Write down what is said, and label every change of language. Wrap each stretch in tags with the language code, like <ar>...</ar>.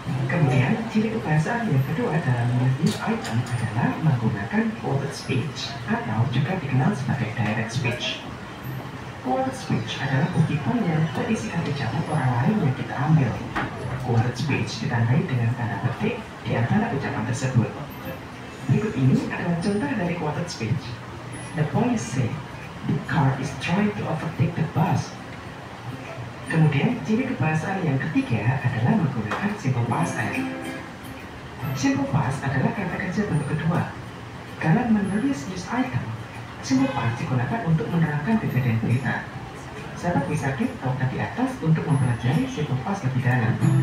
<id>Kemudian, ciri kebahasaan yang kedua dalam menulis news item adalah menggunakan quoted speech atau juga dikenal sebagai direct speech. Quoted speech adalah kutipan yang berisi kata ucapan orang lain yang kita ambil. Quoted speech ditandai dengan tanda petik di antara ucapan tersebut. Berikut ini adalah contoh dari quoted speech.</id> <en>The police say, the car is trying to overtake the bus.</en> <id>Kemudian, ciri kebahasaan yang ketiga adalah menggunakan simple past tense. Simple past adalah kata kerja bentuk kedua. Dalam menulis news item, simple past digunakan untuk menerangkan kejadian berita. Sahabat bisa klik token di atas untuk mempelajari simple past lebih dalam.</id>